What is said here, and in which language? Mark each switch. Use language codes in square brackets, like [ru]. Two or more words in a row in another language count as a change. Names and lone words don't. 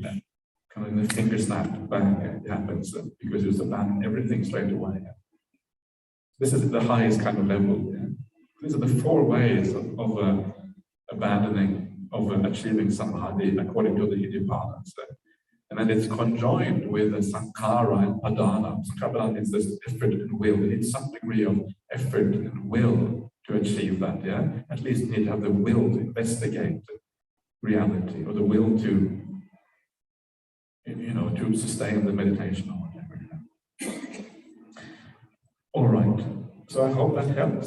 [en] Kind of in the finger snap back, it happens because you just abandon everything straight away. This is the highest kind of level. These are the 4 ways of abandoning, of achieving samadhi according to the iddhipadas. And then it's conjoined with the sankhara and padana. Sankhara means this effort and will. You need some degree of effort and will to achieve that. At least you need to have the will to investigate reality, or the will to, to sustain the meditation or whatever. All right. So I hope that helps.